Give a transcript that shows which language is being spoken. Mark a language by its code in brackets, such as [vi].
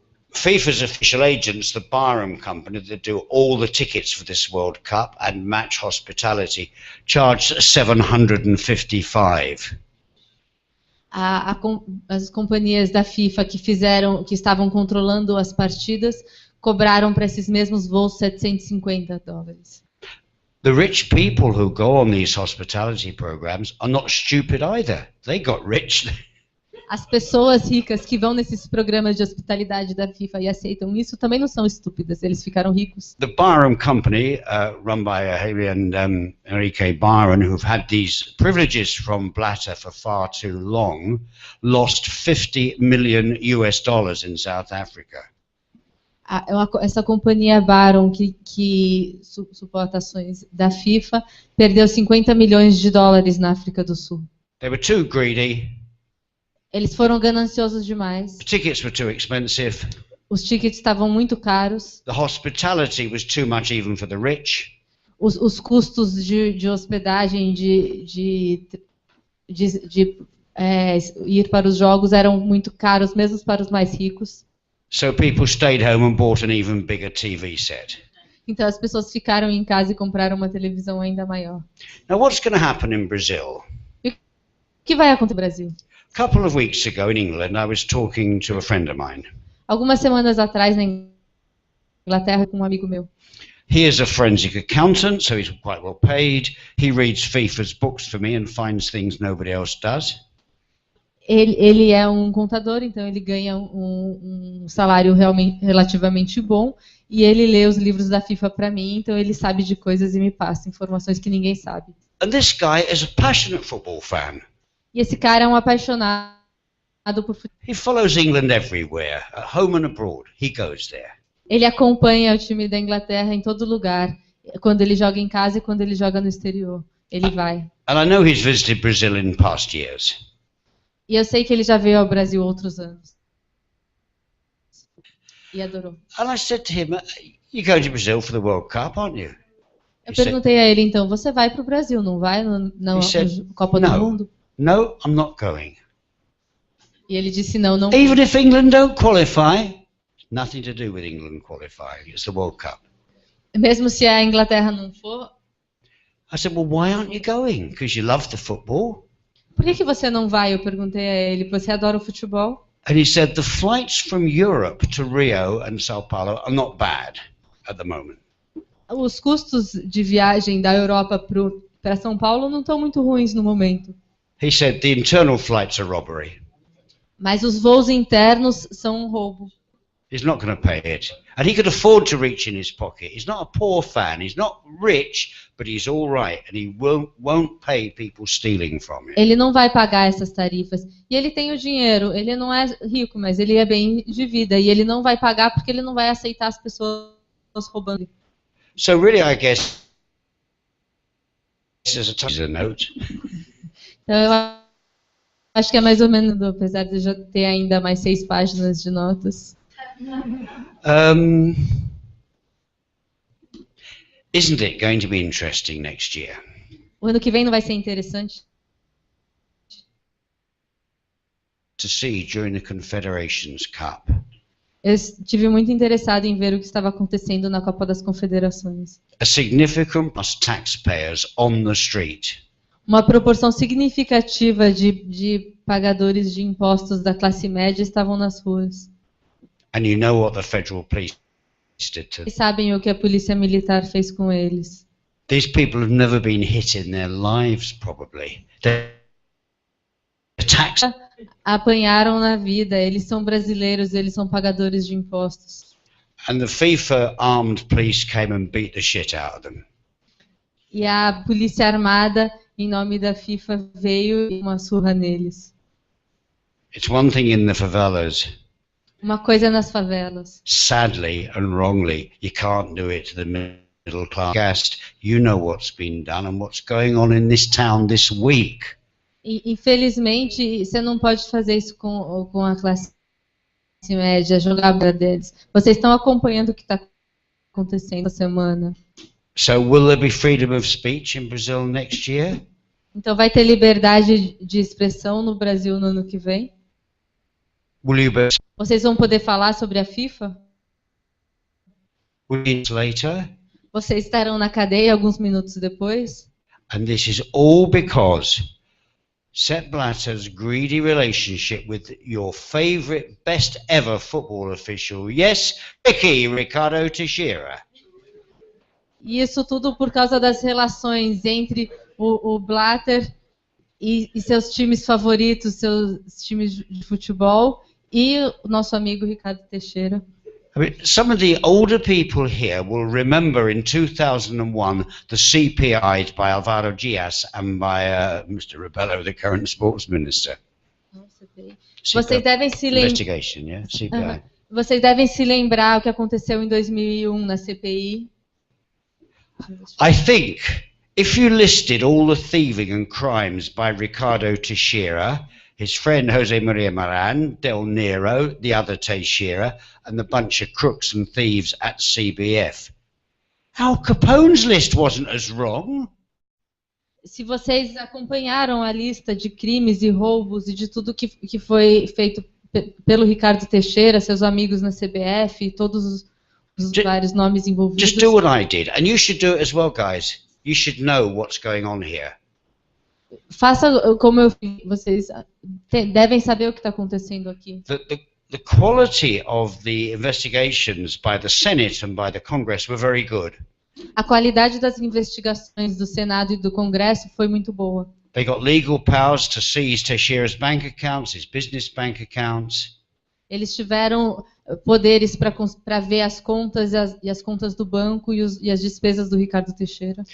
[en] FIFA's official agents, the Byram company that do all the tickets for this World Cup and match hospitality, charged $755. [pt] As companhias da FIFA que estavam controlando as partidas cobraram para esses mesmos voos $750. [en] The rich people who go on these hospitality programs are not stupid either. They got rich. [pt] As pessoas ricas que vão nesses programas de hospitalidade da FIFA e aceitam isso também não são estúpidas, eles ficaram ricos. [en] The Byram company, run by Haley and Enrique Byron, who've had these privileges from Blatter for far too long, lost $50 million in South Africa. [pt] Essa companhia Byron, que suporta ações da FIFA, perdeu $50 milhões na África do Sul. [en] They were too greedy. [pt] Eles foram gananciosos demais. [en] The tickets were too expensive. [pt] Os tickets estavam muito caros. [en] The hospitality was too much even for the rich. [pt] Os custos de hospedagem, de ir para os jogos eram muito caros, mesmo para os mais ricos. [en] So people stayed home and bought an even bigger TV set. [pt] Então as pessoas ficaram em casa e compraram uma televisão ainda maior. [en] Now what's going to happen in Brazil? [pt] E o que vai acontecer no Brasil? [en] A couple of weeks ago in England, I was talking to a friend of mine. [pt] Algumas semanas atrás na Inglaterra com um amigo meu. [en] He is a forensic accountant, so he's quite well paid. He reads FIFA's books for me and finds things nobody else does. [pt] Ele é um contador, então ele ganha um salário relativamente bom e ele lê os livros da FIFA para mim, então ele sabe de coisas e me passa informações que ninguém sabe. [en] And this guy is a passionate football fan. [pt] E esse cara é um apaixonado por futebol. [en] He follows England everywhere, at home and abroad. He goes there. [pt] Ele acompanha o time da Inglaterra em todo lugar, quando ele joga em casa e quando ele joga no exterior. Ele vai. [en] And I know he's visited Brazil in past years. [pt] E eu sei que ele já veio ao Brasil outros anos. E adorou. [en] And I said to him, you're going to Brazil for the World Cup, aren't you? [pt] Eu perguntei a ele, então, você vai para o Brasil, não vai na Copa do Mundo? [en] No, I'm not going. [pt] E ele disse não. [en] Even if England don't qualify, nothing to do with England qualifying. It's the World Cup. [pt] Mesmo se a Inglaterra não for. [en] I said, well, why aren't you going? Because you love the football. [pt] Por que você não vai? Eu perguntei a ele. Você adora o futebol? [en] And he said the flights from Europe to Rio and Sao Paulo are not bad at the moment. [pt] Os custos de viagem da Europa para São Paulo não estão muito ruins no momento. [en] He said the internal flights are robbery. [pt] Mas os voos internos são um roubo. [en] He's not going to pay it. And he could afford to reach in his pocket. He's not a poor fan. He's not rich, but he's all right. And he won't pay people stealing from him. [pt] Ele não vai pagar essas tarifas. E ele tem o dinheiro. Ele não é rico, mas ele é bem de vida. E ele não vai pagar porque ele não vai aceitar as pessoas roubando. [en] So really, I guess this is a note. [pt] Então eu acho que é mais ou menos, apesar de já ter ainda mais 6 páginas de notas. [en] Isn't it going to be interesting next year? [pt] O ano que vem não vai ser interessante? [en] To see during the Confederations Cup. [pt] Eu estive muito interessado em ver o que estava acontecendo na Copa das Confederações. [en] A significant taxpayers on the street. [pt] Uma proporção significativa de pagadores de impostos da classe média estavam nas ruas. [en] And you know what the federal police did to them. [pt] E sabem o que a polícia militar fez com eles? [en] These people have never been hit in their lives, probably. The tax. [pt] Apanharam na vida, eles são brasileiros, eles são pagadores de impostos. [en] And the FIFA armed police came and beat the shit out of them. [pt] E a polícia armada, em nome da FIFA, veio e deu uma surra neles. [en] It's one thing in the favelas. [pt] Uma coisa nas favelas. [en] Sadly and wrongly, you can't do it to the middle class. You know what's been done and what's going on in this town this week. [pt] Infelizmente, você não pode fazer isso com a classe média, jogar a bola deles. Vocês estão acompanhando o que está acontecendo essa semana. [en] So will there be freedom of speech in Brazil next year? [pt] Então vai ter liberdade de expressão no Brasil no ano que vem? [en] Will you be [pt] Vocês vão poder falar sobre a FIFA? [en] later? [pt] Vocês estarão na cadeia alguns minutos depois? [en] And this is all because Sepp Blatter's greedy relationship with your favorite, best ever football official, yes, Ricardo Teixeira. [pt] E isso tudo por causa das relações entre o Blatter e seus times favoritos, seus times de futebol, e o nosso amigo Ricardo Teixeira. [en] I mean, some of the older people here will remember in 2001 the CPI by Alvaro Dias and by Mr. Rebello, the current sports minister. [pt] Vocês devem se lembrar. [en] Investigation, yeah, CPI. [pt] Vocês devem se lembrar o que aconteceu em 2001 na CPI. [en] I think if you listed all the thieving and crimes by Ricardo Teixeira, his friend Jose Maria Maran, Del Nero, the other Teixeira, and the bunch of crooks and thieves at CBF, Al Capone's list wasn't as wrong. [pt] Se vocês acompanharam a lista de crimes e roubos e de tudo que foi feito pelo Ricardo Teixeira, seus amigos na CBF e todos os vários nomes envolvidos. [en] Just do what I did, and you should do it as well, guys. You should know what's going on here. [pt] Faça como eu fiz. Vocês devem saber o que está acontecendo aqui. [en] The quality of the investigations by the Senate and by the Congress were very good. [pt] A qualidade das investigações do Senado e do Congresso foi muito boa. [en] They got legal powers to seize Teixeira's bank accounts, his business bank accounts. [pt] Eles tiveram poderes para ver as contas e as contas do banco e as despesas do Ricardo Teixeira.